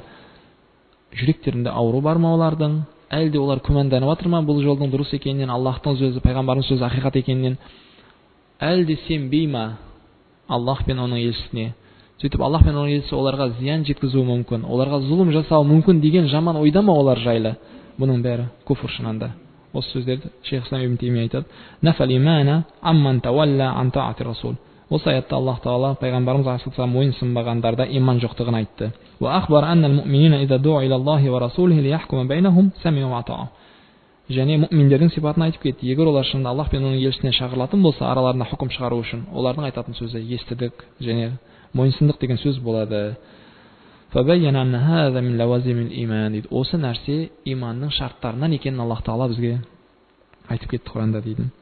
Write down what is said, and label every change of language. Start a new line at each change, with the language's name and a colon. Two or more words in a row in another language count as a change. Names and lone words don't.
Kazakh: Жүректерінде ауру бар ма олардың? Әлде олар күмәнданып жатыр ма бұл жолдың дұрыс екенінен, Аллахтың сөзі, пайғамбардың сөзі ақиқат екенінен? Әлде сенбей ма Аллах пен оның елшісіне? Сөйтіп Аллах пен оның елшісі оларға зиян жеткізуі мүмкін, оларға зұлым жасауы мүмкін деген жаман ойда ма олар жайлы? Бұның бәрі күфір шынында. Осы сөздерді Шейх Ислам ибн Теймия айтады.
Arabic: فنفى الإيمان عمن تولى عن طاعة الرسول.
Kazakh: Осы аятта Аллах Таала пайғамбарымыз алейхиссалам мойынсынбағандарда иман жоқтығын айтты.
Arabic: وأخبر أن المؤمنين إذا دعوا إلى الله ورسوله ليحكم بينهم سمعوا وأطاعوا.
Kazakh: Және муъминдердің сипатын айтып кетті. Егер олар шынында Аллах пен оның елшісіне шақырылатын болса, араларында хүкім шығару үшін, олардың айтатын сөзі естідік және мойынсындық деген сөз болады.
Arabic: فبين أن هذا من لوازم الإيمان дейді.
Kazakh: Осы нәрсе иманның шарттарынан екенін Аллах Таала бізге айтып кетті Құранда дейді.